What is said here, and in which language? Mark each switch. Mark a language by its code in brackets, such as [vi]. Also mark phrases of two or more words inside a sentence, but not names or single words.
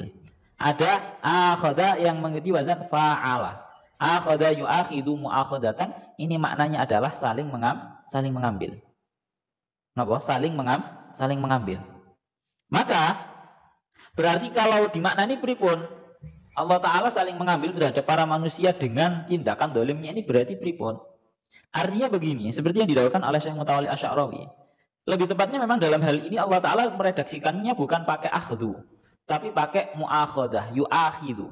[id] Ada akhoda yang mengikuti wazan fa'ala. [ar] Akhoda yu'akhidu mu'akhodatan, [id] ini maknanya adalah saling mengambil. Napa? Saling mengambil. Maka berarti kalau dimaknani pripun? Allah Ta'ala saling mengambil terhadap para manusia dengan tindakan dolimnya ini berarti pripun? Artinya begini, seperti yang didakwakan oleh Syekh Mutawalli Asy'arawi. Lebih tepatnya memang dalam hal ini Allah Ta'ala meredaksikannya bukan pakai akhdu, tapi pakai [ar] mu'akhodah, yu'akhidu.